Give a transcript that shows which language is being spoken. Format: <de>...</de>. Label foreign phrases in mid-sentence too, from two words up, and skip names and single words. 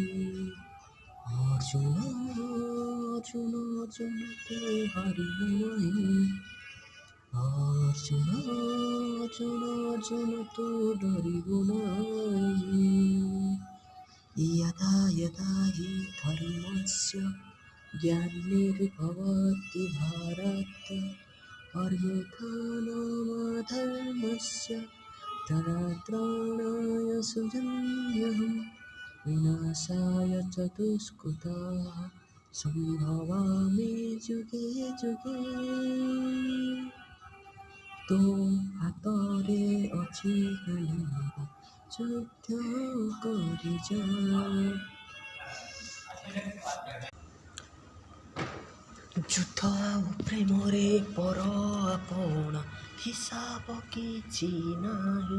<or>ଅର୍ଜୁନ ଅର୍ଜୁନ ଅର୍ଜୁନ ତୁ ହାରିବ ନାହିଁ, ଅର୍ଜୁନ ଅର୍ଜୁନ ଅର୍ଜୁନ ତୁ ଡରିବୁ ନାହିଁ।</or> <sa>यदा यदा हि धर्मस्य ग्लानिर्भवति भारत, अभ्युत्थानमधर्मस्य तदात्मनाय सृजाम्यहं, विनाशाय च दुष्कृताः सम्भवामि जुगे जुगे।</sa> <or>तो ହାତରେ ଅଛି କାନିବ ଯୁଦ୍ଧ କରିଯା। ଯୁଦ୍ଧ ଆଉ ପ୍ରେମରେ ପର ଆପଣା ହିସାବ କିଛି ନାହିଁ।</or>